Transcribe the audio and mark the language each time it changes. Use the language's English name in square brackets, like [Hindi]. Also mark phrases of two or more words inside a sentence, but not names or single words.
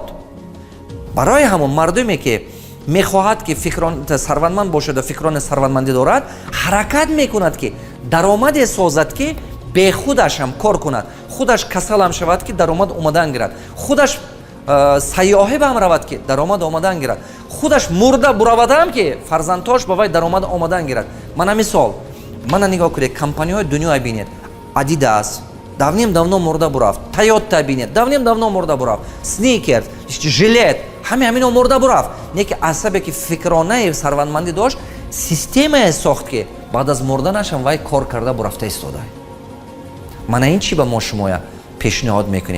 [Tajik] барои ҳамон мардуме ки мехоҳад ки сарватманд бошад ва фикрони сарватмандӣ дорад, ҳаракат мекунад ки даромаде созад ки бехудаш ҳам кор кунад, худаш касал ҳам шавад ки даромад омадан гирад, худаш сайёҳӣ ба ҳам равад ки даромад омадан гирад, худаш мурда буравад ҳам ки фарзандтош ба вай даромад омадан гирад. Мана мисол, мана нигоҳ кунед, компанияҳои дунё бинед, Adidas давним-давно мурда бурафт, Toyota бинед, давним-давно мурда бурафт, Snickers, жилет, ҳаме ҳамино мурда бурафт. Не ки асабе ки фикронаи сарвандмандӣ дошт, системае сохт ки баъд аз мурданашам вай кор карда бурафта истода. Мана ин чӣ ба мо шумоя пешниҳод мекунем.